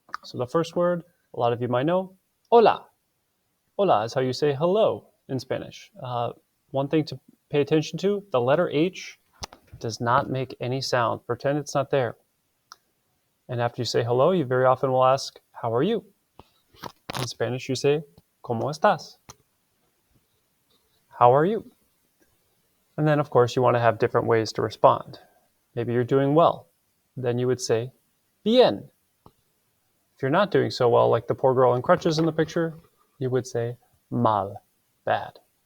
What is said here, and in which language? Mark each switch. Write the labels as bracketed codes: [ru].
[en] So the first word, a lot of you might know, hola. Hola is how you say hello in Spanish. One thing to pay attention to, the letter H does not make any sound. Pretend it's not there. And after you say hello, you very often will ask, how are you? [es] In Spanish, you say, ¿Cómo estás? [en] How are you? And then, of course, you want to have different ways to respond. Maybe you're doing well. Then you would say, bien. If you're not doing so well, like the poor girl in crutches in the picture, you would say, mal, bad.